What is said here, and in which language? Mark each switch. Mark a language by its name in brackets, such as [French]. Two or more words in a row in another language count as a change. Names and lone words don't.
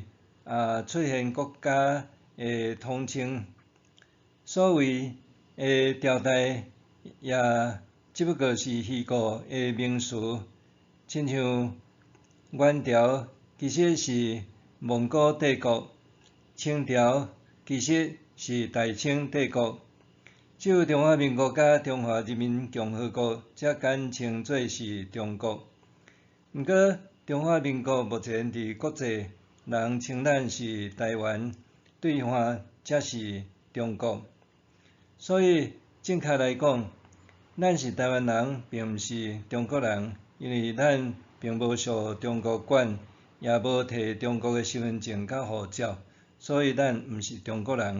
[Min Nan Chinese] 出现国家的统称，所谓的朝代也只不过是虚构的名词，亲像元朝其实是蒙古帝国，清朝其实是大清帝国，只有中华民国甲中华人民共和国才简称做是中国。毋过中华民国目前伫国际人称咱是台湾，对方则是中国。所以正确来讲，咱是台湾人，并毋是中国人，因为咱并无受中国管，也无摕中国的身份证甲护照，所以咱毋是中国人。